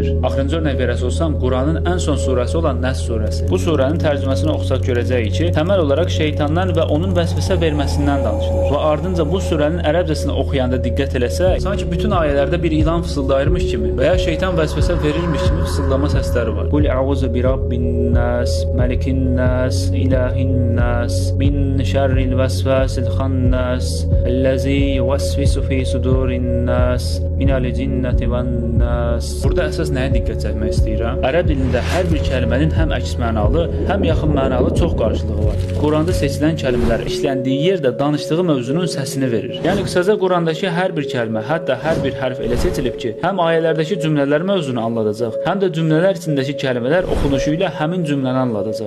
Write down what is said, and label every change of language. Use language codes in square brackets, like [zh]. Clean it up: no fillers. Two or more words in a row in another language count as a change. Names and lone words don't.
[az] Axırıncı örnək verəsi olsam, Quranın ən son surəsi olan Nəs surəsi. Bu surənin tərcüməsini oxusaq görəcəyik ki, təməl olaraq şeytandan və onun vəsvəsə verməsindən danışılır. Və ardınca bu surənin ərəbcəsini oxuyanda diqqət eləsək, sanki bütün ayələrdə bir ilan fısıldayırmış kimi və ya şeytan vəsvəsə verirmiş kimi fısıldama səsləri var. [ar] قل أعوذ برب الناس، ملك الناس، إله الناس، من شر الوسواس الخناس الذي يوسوس في صدور الناس من الجنة والناس. [az] Burada əsas nəyə diqqət çəkmək istəyirəm? Ərəb dilində hər bir kəlmənin həm əks mənalı, həm yaxın mənalı çox qarşılığı var. Quranda seçilən kəlmələr işləndiyi yerdə danışdığı mövzunun səsini verir. Yəni qısaca Qurandakı hər bir kəlmə, hətta hər bir hərf elə seçilib ki, həm ayələrdəki cümlələr mövzunu anladacaq, həm də cümlələr içindəki kəlmələr oxunuşu ilə həmin cümləni anladacaq.